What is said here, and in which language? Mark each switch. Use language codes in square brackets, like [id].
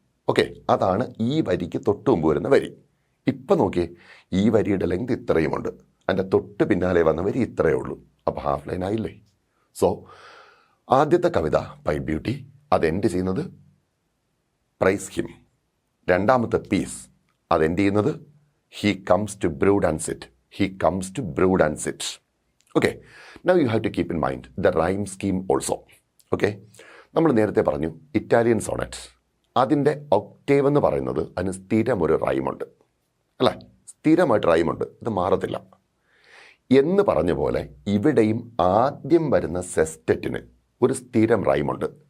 [ml] Okay, അതാണ് ഈ വരിക്ക് തൊട്ട് മുമ്പ് വരുന്ന വരി. ഇപ്പം നോക്കിയേ, ഈ വരിയുടെ ലെങ്ത് ഇത്രയുമുണ്ട്, അതിൻ്റെ തൊട്ട് പിന്നാലെ വന്ന വരി ഇത്രയേ ഉള്ളൂ. അപ്പോൾ ഹാഫ് ലൈൻ ആയില്ലേ? സോ ആദ്യത്തെ കവിത പൈറ്റ് ബ്യൂട്ടി, അത് എൻഡ് ചെയ്യുന്നത് [en] Praise him. [ml] രണ്ടാമത്തെ പീസ്, അത് എൻഡ് ചെയ്യുന്നത് [en] He comes to brood and sit. He comes to brood and sit. Okay, now you have to keep in mind the rhyme scheme also. [ml] Okay, നമ്മൾ നേരത്തെ പറഞ്ഞു Italian Sonet, അതിൻ്റെ Octave എന്ന് പറയുന്നത് അതിന് സ്ഥിരം ഒരു റൈമുണ്ട് അല്ലേ? സ്ഥിരമായിട്ട് റൈമുണ്ട്, ഇത് മാറത്തില്ല എന്ന് പറഞ്ഞ പോലെ ഇവിടെയും ആദ്യം വരുന്ന സെസ്റ്ററ്റിന് ഒരു സ്ഥിരം റൈമുണ്ട്.